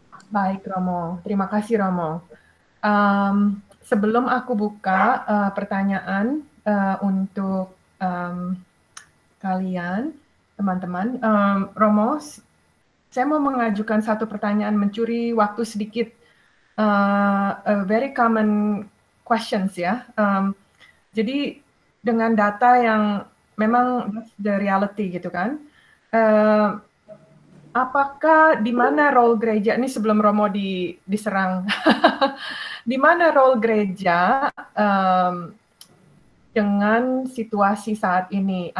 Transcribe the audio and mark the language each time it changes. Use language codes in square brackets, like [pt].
[id] Baik, Romo. Terima kasih, Romo. Sebelum aku buka pertanyaan untuk kalian, teman-teman, Romo, saya mau mengajukan satu pertanyaan, mencuri waktu sedikit. [en] A very common questions ya. [id] Jadi dengan data yang memang [en] the reality [id] gitu kan. Apakah di mana role gereja ini, sebelum Romo diserang, di mana role gereja dengan situasi saat ini?